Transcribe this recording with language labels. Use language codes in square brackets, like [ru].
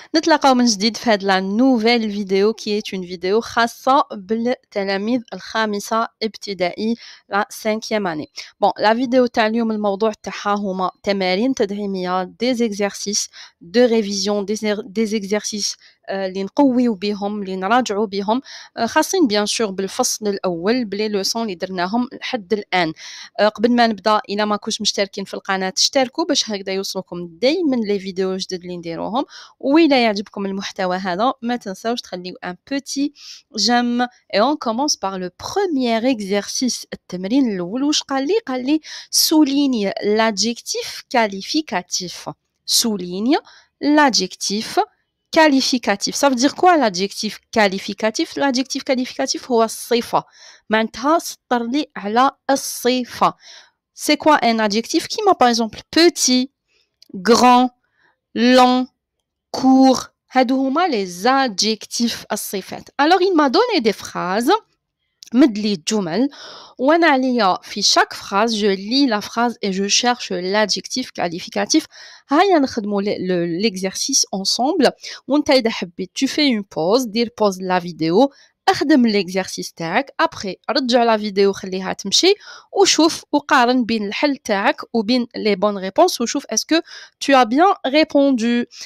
[ar] نتلاقاو من جديد في هاد [fr] la nouvelle vidéo qui est une vidéo [ar] خاصة بالتلاميذ الخامسة ابتدائي [fr] la 5e année. Bon, la vidéo [ar] تاع اليوم الموضوع تاعها هما تمارين تدعيمية [fr] des exercices de révision des exercices [ar] اللي نقويو بيهم اللي نراجعو بيهم خاصين [fr] bien sûr [ar] بالفصل الأول بلي لوسون اللي درناهم لحد الآن. قبل ما نبدا إلا ما كنتوش مشتركين في القناة اشتركوا باش هكذا يوصلكم دايما لي فيديو جدد اللي نديروهم وإلا يعجبكم المحتوى هذا ما تنساوش تخليو [fr] un petit j'aime et on commence par le premier exercice [ar] التمرين الأول واش قال لي [fr] souligne l'adjectif qualificatif souligne l'adjectif qualificatif ça veut dire quoi l'adjectif qualificatif l'adjectif qualificatif [ar] هو الصفة معناتها سطر لي على الصفة. [fr] C'est quoi un adjectif qui m'a par exemple petit, grand, long, court. [ar] هادو هما les adjectifs الصفات. [fr] Alors il m'a donné des phrases [ar] مدلي جمل وانا عليا في [fr] chaque phrase je lis la phrase et je cherche l'adjectif qualificatif. [ar] هيا نخدموا [fr] l'exercice ensemble [ar] وانت اذا حبيت [fr] tu fais une pause [ar] دير [fr] pause la vidéo [ar] اخدم l'exercice تاعك après رجع لا فيديو خليها تمشي وشوف وقارن بين الحل تاعك وبين [fr] les bonnes réponses [ar] وشوف [fr] est-ce que tu as bien répondu.